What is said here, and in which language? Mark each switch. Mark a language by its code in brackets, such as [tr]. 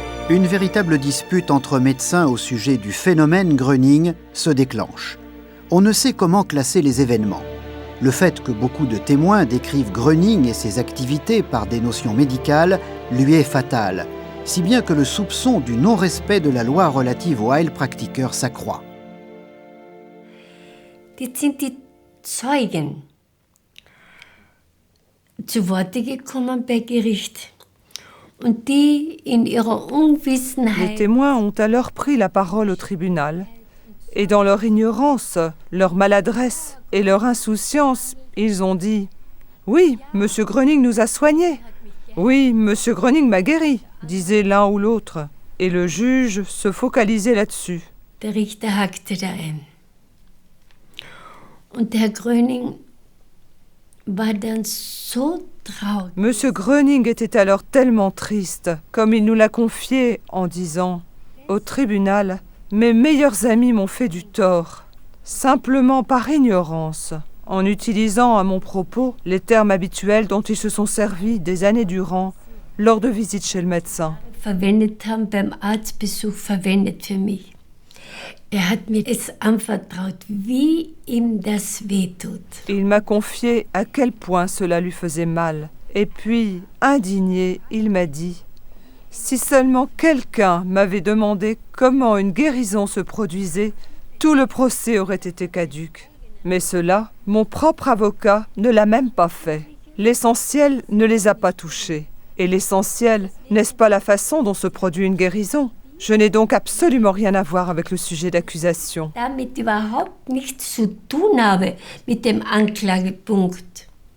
[fr] Une véritable dispute entre médecins au sujet du phénomène Gröning se déclenche. On ne sait comment classer les événements. Le fait que beaucoup de témoins décrivent Gröning et ses activités par des notions médicales lui est fatal, si bien que le soupçon du non-respect de la loi relative au Heilpraktiker s'accroît. [de] Das sind die Zeugen zu Worte gekommen bei Gericht. Und die in ihrer Unwissenheit. [fr] Les témoins ont alors pris la parole au tribunal. Et dans leur ignorance, leur maladresse et leur insouciance, ils ont dit « Oui, M. Gröning nous a soignés. Oui, M. Gröning m'a guéri », disait l'un ou l'autre. Et le juge se focalisait là-dessus. [de] Der Richter hakte da ein. Und der Herr Gröning war dann so traurig. [fr] M. Gröning était alors tellement triste, comme il nous l'a confié en disant « Au tribunal, mes meilleurs amis m'ont fait du tort, simplement par ignorance, en utilisant à mon propos les termes habituels dont ils se sont servis des années durant lors de visites chez le médecin. » [de] Verwendet haben beim Arztbesuch verwendet für mich. Hat mir es anvertraut, wie ihm das wehtut. [fr] Il m'a confié à quel point cela lui faisait mal. Et puis, indigné, il m'a dit « Si seulement quelqu'un m'avait demandé comment une guérison se produisait, tout le procès aurait été caduc. Mais cela, mon propre avocat ne l'a même pas fait. L'essentiel ne les a pas touchés. Et l'essentiel, n'est-ce pas la façon dont se produit une guérison ? Je n'ai donc absolument rien à voir avec le sujet d'accusation. » [de] Damit überhaupt nichts zu tun habe mit dem Anklagepunkt.